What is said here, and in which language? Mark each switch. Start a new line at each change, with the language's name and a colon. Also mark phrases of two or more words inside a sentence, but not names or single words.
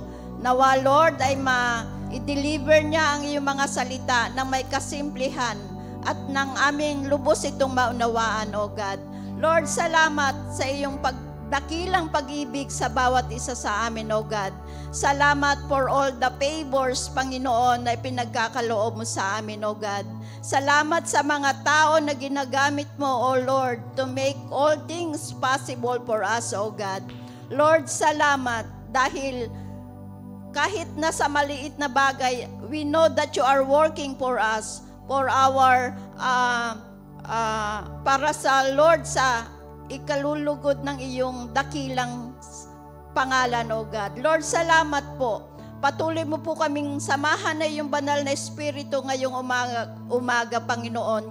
Filipino: Nawa, Lord, ay i-deliver niya ang iyong mga salita ng may kasimplihan at ng aming lubos itong maunawaan,
English: O God.
Filipino: Lord, salamat sa iyong dakilang pag-ibig sa bawat isa sa amin,
English: O God. Salamat for all the favors,
Filipino: Panginoon, na pinagkakaloob mo sa amin,
English: O God.
Filipino: Salamat sa mga tao na ginagamit mo,
English: O Lord, to make all things possible for us, O God.
Filipino: Lord, salamat dahil kahit na sa maliit na bagay,
English: we know that you are working for us, for our,
Filipino: para sa Lord, sa ikalulugod ng iyong dakilang pangalan,
English: O God.
Filipino: Lord, salamat po. Patuloy mo po kaming samahan na iyong banal na espiritu ngayong umaga, Panginoon.